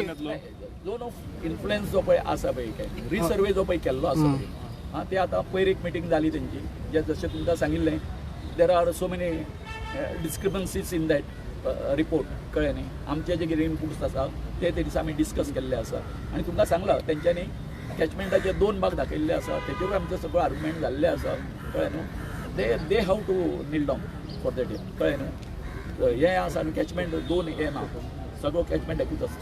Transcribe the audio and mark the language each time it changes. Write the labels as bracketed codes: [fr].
[kok] Zone of influence जो पळय आसा पळय काय रिसर्वे जो पळय केल्लो आसा पळय ते आतां पयर एक मिटींग जाली तेंची जे जशें तुमकां सांगिल्लें [en] there are so many discrepancies in that report [kok] कळ्ळें न्ही. आमचे जे कितें इनपुट्स आसा ते दिसा आमी डिस्कस केल्ले आसा आनी तुमकां सांगलां तेंच्यांनी कॅचमेंटाचे 2 भाग दाखयल्ले आसा तेजेर आमचो सगळो आर्ग्युमेंट जाल्ले आसा कळ्ळें न्हू. [en] they have to kneel down for that [kok] कळ्ळें न्हू. हें आसा आनी कॅचमेंट 2 हें ना सगळो कॅचमेंट एकूच आसता.